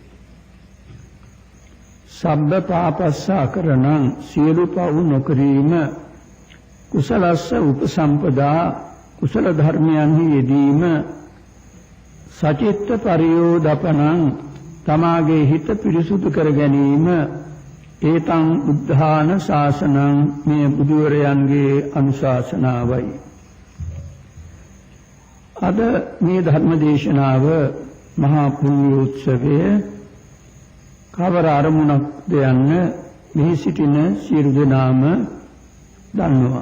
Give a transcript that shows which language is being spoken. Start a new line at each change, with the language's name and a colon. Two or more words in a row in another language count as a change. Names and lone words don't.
Pali: සබ්බ පාපස්ස අකරණං
Sinhala: සියලු පව් නොකිරීම
Pali: කුසලස්ස උපසම්පදා
Sinhala: කුසල ධර්මයන්හි යෙදීම
Pali: සචිත්ත පරියෝදපනං
Sinhala: තමාගේ හිත පිරිසුදු කර ගැනීම
Pali: ඒතං බුද්ධාන ශාසනං
Sinhala: මේ බුදුවරයන්ගේ අනුශාසනාවයි. අද මේ ධර්ම දේශනාව මහා පුණ්‍යෝත්සවයේ කවර අරමුණක්ද යන්න මෙහි සිටින සියලු දෙනාම දන්නවා.